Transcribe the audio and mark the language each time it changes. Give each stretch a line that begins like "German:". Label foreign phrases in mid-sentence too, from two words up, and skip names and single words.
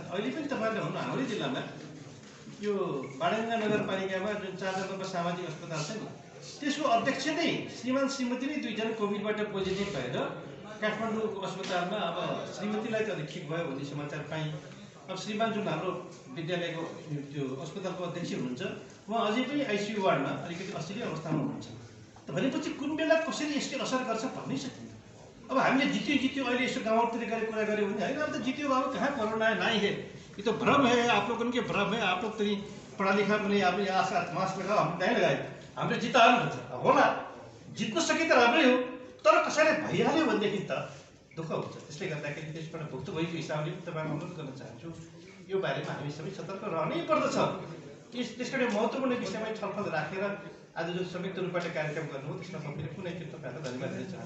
Nepali: अहिले पनि तपाईँहरूले भन्नु हाम्रै जिल्लामा यो बाडङ्गा नगरपालिकामा जुन 4 नम्बर सामाजिक अस्पताल छ नि, त्यसको अध्यक्ष नै श्रीमान श्रीमती नै 2 जना कोभिडबाट पोजिटिभ भएर काठमाडौँको अस्पतालमा अब श्रीमतीलाई त ठिक भयो भन्ने समाचार पाएँ। अब श्रीमान जुन हाम्रो विद्यालयको त्यो अस्पतालको अध्यक्ष हुनुहुन्छ उहाँ अझै पनि आइसियु वार्डमा अलिकति अस्थायी अवस्थामा हुनुहुन्छ। त भनेपछि कुन बेला कसरी यसले असर गर्छ भन्नै सकिन्न। अब हामीले जित्यो अहिले यसो गाउँतिर गएर कुरा गऱ्यो भने होइन, अब त जित्यो बाबु
Hindi: कहाँ कोरोना है नहीं है, ये तो भ्रम है, आप लोगों के भ्रम है, आप लोग तो पढ़ा लिखा नहीं, आप यहाँ मास्क लगाओ, हम नहीं लगाए,
Nepali: हामीले जितायो भन्छ। होला जित्न सके त राम्रै हो, तर कसैले भइहाल्यो भनेदेखि त दुःख हुन्छ। त्यसले गर्दाखेरि त्यसबाट भुक्तभोगीको हिसाबले तपाईँलाई अनुरोध गर्न चाहन्छु, यो बारेमा हामी सबै सतर्क रहनै पर्दछ। त्यसको एउटा महत्त्वपूर्ण विषयमा छलफल राखेर आज जुन संयुक्त रूपबाट कार्यक्रम गर्नुभयो त्यसमा म फेरि पुनः एकचोटि तपाईँहरूलाई धन्यवाद दिन चाहन्छु।